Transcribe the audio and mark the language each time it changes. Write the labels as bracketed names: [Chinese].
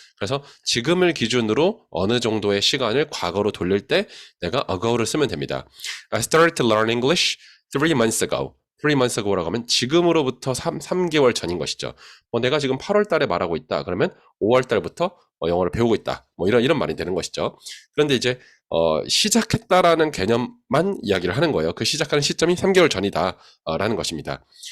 [Korean] 그래서 지금을 기준으로 어느 정도의 시간을 과거로 돌릴 때 내가 ago를 쓰면 됩니다. [English] I started to learn English 3 months ago. 3 months ago [Korean] 라고 하면 지금으로부터 3개월 전인 것이죠. 내가 지금 8월 달에 말하고 있다. 그러면 5월 달부터 영어를 배우고 있다. 뭐 이런 말이 되는 것이죠. 그런데 이제 시작했다라는 개념만 이야기를 하는 거예요. 그 시작하는 시점이 3개월 전이다. 라는 것입니다.